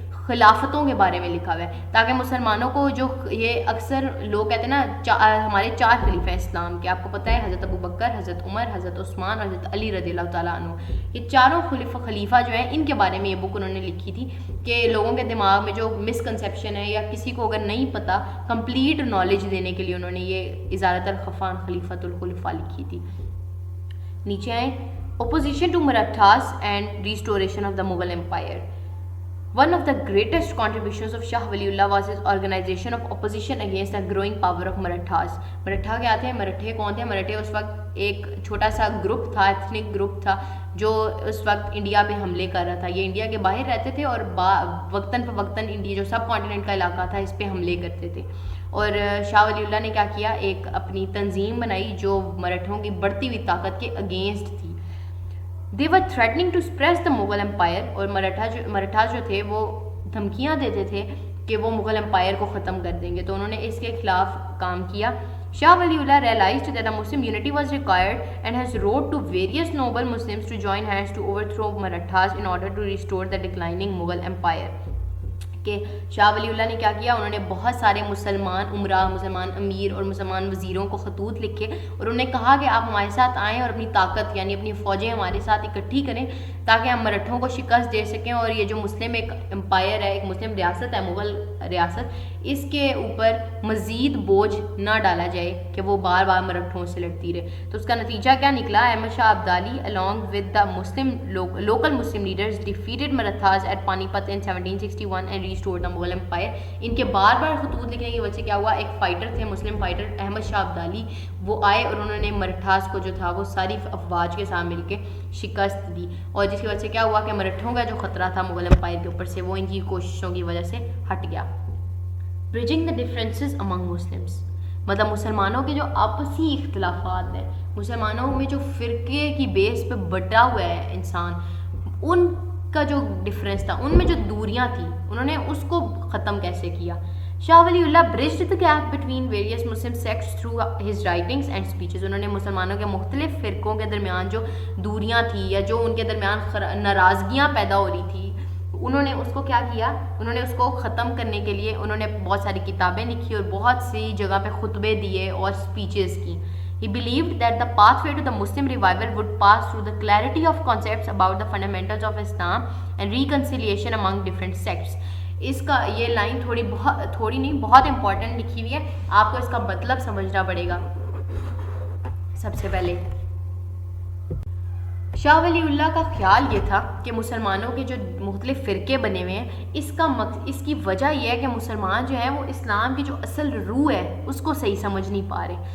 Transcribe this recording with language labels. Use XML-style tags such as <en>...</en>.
<ur>خلافتوں کے بارے میں لکھا ہوا ہے، تاکہ مسلمانوں کو جو یہ اکثر لوگ کہتے ہیں نا ہمارے 4 خلیفہ ہیں اسلام کے، آپ کو پتہ ہے حضرت ابوبکر، حضرت عمر، حضرت عثمان اور حضرت علی رضی اللہ تعالیٰ عنہ، یہ چاروں خلیفہ جو ہیں ان کے بارے میں یہ بک انہوں نے لکھی تھی کہ لوگوں کے دماغ میں جو مسکنسیپشن ہے یا کسی کو اگر نہیں پتہ کمپلیٹ نالج دینے کے لیے انہوں نے یہ ازالۃ الخفا عن خلیفۃ الخلفاء لکھی تھی. نیچے آئیں.</ur> <en>Opposition to Marathas and restoration of the Mughal Empire. One of the greatest contributions of Shah Waliullah was his organization of opposition against the growing power of Marathas.</en> <ur>Maratha کیا تھے؟ مراٹھے کون تھے؟ مراٹھے اس وقت ایک چھوٹا سا گروپ تھا، ایتھنک گروپ تھا جو اس وقت انڈیا پہ حملے کر رہا تھا. یہ انڈیا کے باہر رہتے تھے اور وقتاً فوقتاً انڈیا جو سب کانٹیننٹ کا علاقہ تھا اس پہ حملے کرتے تھے. اور شاہ ولی اللہ نے کیا کیا؟ ایک اپنی تنظیم بنائی جو مراٹھوں کی بڑھتی ہوئی طاقت کے اگینسٹ تھی.</ur> <en>They were threatening to suppress the Mughal Empire.</en> <ur>اور مراٹھا جو تھے وہ دھمکیاں دیتے تھے کہ وہ مغل امپائر کو ختم کر دیں گے، تو انہوں نے اس کے خلاف کام کیا.</ur> <en>Shah Waliullah realized that a Muslim unity was required and has wrote to various noble Muslims to join hands to overthrow Marathas in order to restore the declining Mughal Empire.</en> <ur>کہ شاہ ولی اللہ نے کیا کیا؟ انہوں نے بہت سارے مسلمان عمرا، مسلمان امیر اور مسلمان وزیروں کو خطوط لکھے اور انہوں نے کہا کہ آپ ہمارے ساتھ آئیں اور اپنی طاقت یعنی اپنی فوجیں ہمارے ساتھ اکٹھی کریں تاکہ ہم مراٹھوں کو شکست دے سکیں اور یہ جو مسلم ایک امپائر ہے، ایک مسلم ریاست ہے، مغل ریاست، اس کے اوپر مزید بوجھ نہ ڈالا جائے کہ وہ بار بار مراٹھوں سے لڑتی رہے. تو اس کا نتیجہ کیا نکلا؟</ur> <en>Ahmad Shah Abdali along with the local Muslim leaders defeated Marathas at Panipat in 1761 and restored the Mughal Empire.</en> <ur>ان کے بار بار خطوط لکھنے کی وجہ سے کیا ہوا؟ ایک فائٹر تھے، مسلم فائٹر احمد شاہ ابدالی، وہ آئے اور انہوں نے مراٹھاس کو جو تھا وہ ساری افواج کے ساتھ مل کے شکست دی، اور جس کی وجہ سے کیا ہوا کہ مراٹھوں کا جو خطرہ تھا مغل امپائر کے اوپر سے وہ ان کی کوششوں کی وجہ سے ہٹ گیا.</ur> <en>Bridging the differences among Muslims.</en> <ur>مطلب مسلمانوں کے جو آپسی اختلافات ہیں، مسلمانوں میں جو فرقے کی بیس پہ بٹا ہوا ہے انسان، ان کا جو ڈفرینس تھا، ان میں جو دوریاں تھیں، انہوں نے اس کو ختم کیسے کیا؟ شاہ ولی اللہ</ur> <en>bridged the gap between various Muslim sects through his writings and speeches.</en> <ur>انہوں نے مسلمانوں کے مختلف فرقوں کے درمیان جو دوریاں تھیں یا جو ان کے درمیان ناراضگیاں پیدا ہو رہی تھی، انہوں نے اس کو کیا کیا؟ انہوں نے اس کو ختم کرنے کے لیے انہوں نے بہت ساری کتابیں لکھی اور بہت سی جگہ پہ خطبے دیے اور سپیچز کی.</ur> <en>He believed that the pathway to the Muslim revival would pass through the clarity of concepts about the fundamentals of Islam and reconciliation among different sects.</en> <ur>اس کا یہ لائن تھوڑی نہیں بہت امپورٹنٹ لکھی ہوئی ہے، آپ کو اس کا مطلب سمجھنا پڑے گا. سب سے پہلے شاہ ولی اللہ کا خیال یہ تھا کہ مسلمانوں کے جو مختلف فرقے بنے ہوئے ہیں، اس کی وجہ یہ ہے کہ مسلمان جو ہیں وہ اسلام کی جو اصل روح ہے اس کو صحیح سمجھ نہیں پا رہے.</ur>